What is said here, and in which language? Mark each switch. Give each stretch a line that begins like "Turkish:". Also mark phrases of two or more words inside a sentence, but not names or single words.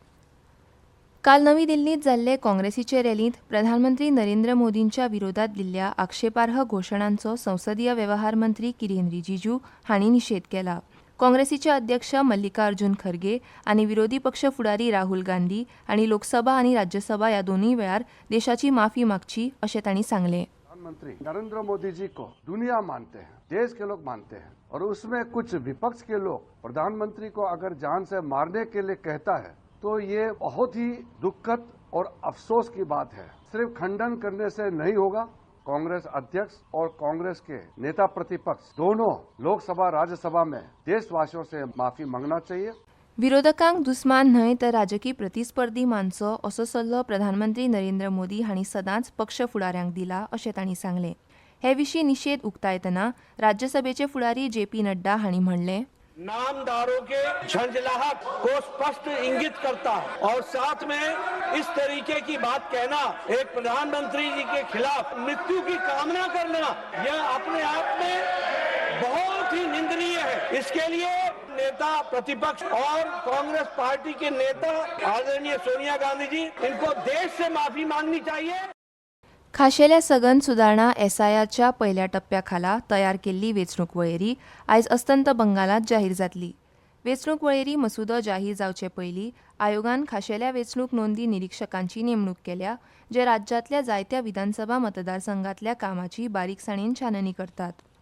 Konkani: काल नवी दिल्लींत जाल्ले काँग्रेसीचे रॅलींत प्रधानमंत्री नरेंद्र मोदींच्या विरोधात दिल्ल्या आक्षेपार्ह घोशणांचो संसदीय वेवहार मंत्री किरेन रिजिजू हांणी निशेध केला. काँग्रेसीचे अध्यक्ष मल्लिकार्जुन खरगे आनी विरोधी पक्ष फुडारी राहुल गांधी हांणी लोकसभा आनी राज्यसभा ह्या दोनूय वेळार देशाची माफी मागची अशें तांणी सांगलें.
Hindi: प्रधानमंत्री नरेंद्र मोदी जी को दुनिया मानते हैं, देश के लोग मानते हैं और उसमें कुछ विपक्ष के लोग प्रधानमंत्री को अगर जान से मारने के लिए कहता है तो ये बहुत ही दुखद और अफसोस की बात है. सिर्फ खंडन करने से नहीं होगा. कांग्रेस अध्यक्ष और कांग्रेस के नेता प्रतिपक्ष दोनों लोकसभा राज्यसभा में देशवासियों से माफी मांगना चाहिए.
Konkani: विरोधकांक दुस्मान न्हय तर राजकी प्रतिस्पर्धी मानचो असो सल्लो प्रधानमंत्री नरेंद्र मोदी हांणी सदांच पक्ष फुडाऱ्यांक दिला अशें तांणी सांगलें. हे विशीं निशेध उक्तायतना राज्यसभेचे फुडारी JP नड्डा हांणी म्हणलें,
Hindi: नामदारों के झंझलाहट को स्पष्ट इंगित करता है और साथ में इस तरीके की बात कहना, एक प्रधानमंत्री जी के खिलाफ मृत्यु की कामना करना, यह अपने आप में बहुत ही निंदनीय है. इसके लिए नेता प्रतिपक्ष और कांग्रेस पार्टी के नेता आदरणीय सोनिया गांधी जी, इनको देश से माफी मांगनी चाहिए.
Konkani: खाशेल्या सघन सुदारणा SIRच्या पयल्या टप्प्याखाला तयार केल्ली वेंचणूक वळेरी आयज अस्तंत बंगालांत जाहीर जातली. वेंचणूक वळेरी मसुदो जाहीर जावचे पयलीं आयोगान खाशेल्या वेंचणूक नोंदी निरीक्षकांची नेमणूक केल्या, जे राज्यांतल्या जायत्या विधानसभा मतदारसंघांतल्या कामाची बारीकसाणेन छाननी करतात.